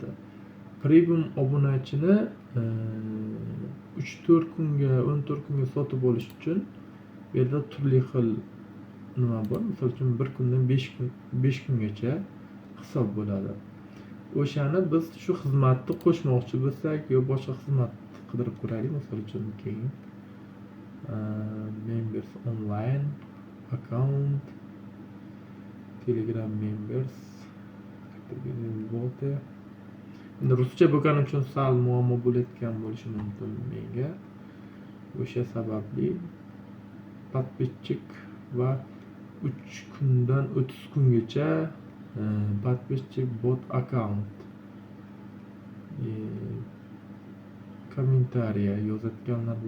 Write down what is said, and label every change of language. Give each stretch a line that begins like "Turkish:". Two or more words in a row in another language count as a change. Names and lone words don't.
Uzbek: Premium obunachini 3-4 kunga, 14 kunga sotib olish uchun bu yerda turli xil nima bor. Misol uchun 1 kundan 5 kungacha hisob bo'ladi. O'shani biz shu xizmatni qo'shmoqchi bo'lsak, yo boshqa xizmat qidirib ko'raylik. Misol uchun keyin
English: members online account, Telegram members,
Uzbek: bot. Endi ruscha bo'lgani uchun sal muammo bo'layotgan bo'lishi mumkin menga. O'sha sababli подписчик va 3 kundan 30 kungacha подписчик
English: bot account
Uzbek: kommentariya yozayotganlar bor.